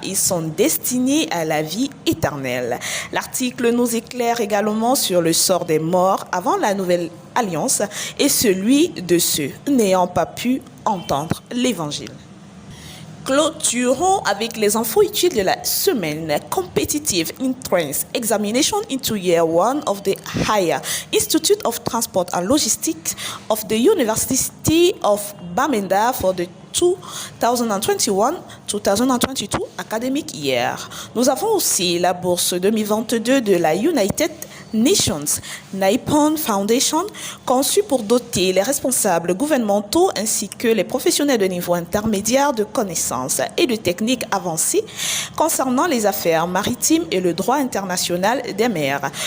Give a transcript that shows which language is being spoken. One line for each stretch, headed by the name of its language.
French: Ils sont destinés à la vie éternelle. L'article nous éclaire également sur le sort des morts avant la nouvelle alliance et celui de ceux n'ayant pas pu entendre l'évangile. Clôturons avec les infos utiles de la semaine.
English: Competitive Entrance Examination into Year 1 of the Higher Institute of Transport and Logistics of the University of Bamenda for the 2021-2022 academic year.
French: Nous avons aussi la bourse 2022 de la United Nations Nippon Foundation, conçue pour doter les responsables gouvernementaux ainsi que les professionnels de niveau intermédiaire de connaissances et de techniques avancées concernant les affaires maritimes et le droit international des mers.